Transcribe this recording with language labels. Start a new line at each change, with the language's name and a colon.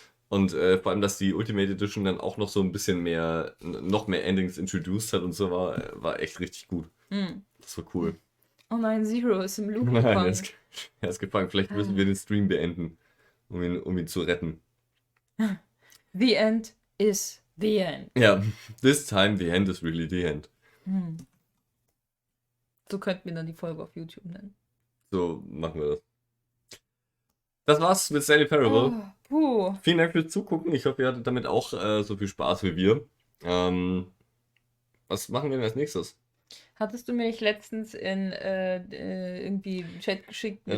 German: Und vor allem, dass die Ultimate Edition dann auch noch so ein bisschen noch mehr Endings introduced hat und so war echt richtig gut. Mhm. Das war cool. Oh nein, Zero ist im Loop Nein, gefangen. er ist gefangen. Vielleicht müssen wir den Stream beenden, um ihn zu retten.
English: The end is the end. Ja, this time the end is really the end.
German: So könnten wir dann die Folge auf YouTube nennen. So machen wir das. Das war's mit Stanley Parable. Oh, puh. Vielen Dank fürs Zugucken. Ich hoffe, ihr hattet damit auch so viel Spaß wie wir. Was machen wir denn als nächstes? Hattest du mir nicht letztens in irgendwie einen Chat geschickt mit